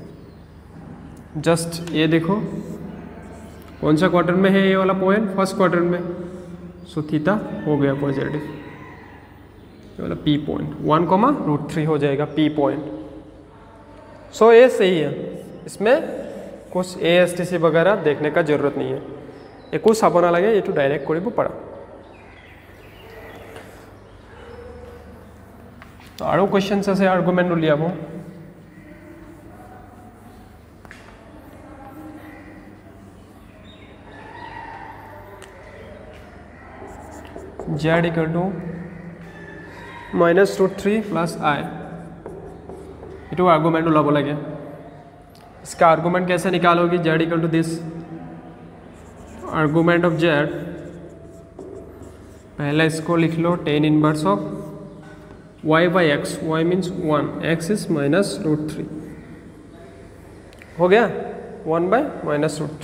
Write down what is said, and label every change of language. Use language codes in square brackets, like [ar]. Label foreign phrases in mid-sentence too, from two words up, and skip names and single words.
[hi] जस्ट ये देखो कौन सा क्वाड्रेंट में है ये वाला पॉइंट, [en] first quadrant [hi] में, सो थीटा हो गया पॉजिटिव, ये वाला [en] P point [hi] 1,√3 हो जाएगा [en] P point. [hi] सो ये सही है, इसमें कुछ ASTC वगैरह देखने का जरूरत नहीं है, [as] একো চাব নালাগে, এইটো ডাইৰেক্ট কৰিব পাৰা। তো আৰু কোৱেশ্চনছ আছে আৰ্গুমেণ্ট উলিয়াব। [en] z equal to -√3 plus i, [as] এইটো आर्गुमेंट ওলাব লাগে। [hi] इसका आर्गुमेंट कैसे निकालोगी, [en] z equal to this argument of z, [hi] पहले इसको लिख लो [en] tan inverse of y by x, y means [hi] 1, [en] x is [hi] -√3, हो गया 1/-√3।